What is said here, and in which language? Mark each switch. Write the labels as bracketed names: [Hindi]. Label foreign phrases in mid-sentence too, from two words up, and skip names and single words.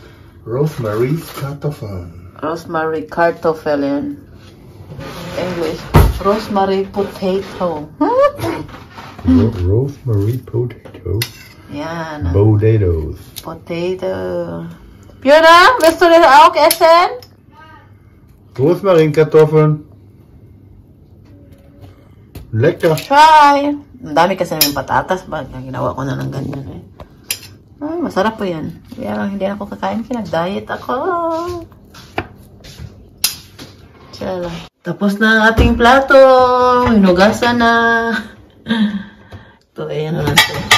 [Filipino] Rosemary kartoffel yan. [English] English. Rosemary potato. Rosemary potato. [Filipino] Yan. [English] Potatoes. Potato. [German] Fiona, willst du das auch essen? Rosmarinkartoffeln. Lecker. [English] Try. [Filipino] Ang dami kasi namin patatas. Ginawa ko na ng ganyan eh. Ay, masarap po yan. Kaya lang hindi ako kakain. Nag-diet ako. Tsala. Tapos na ang ating plato. Hinugasan na. Ito ay ano lang ito.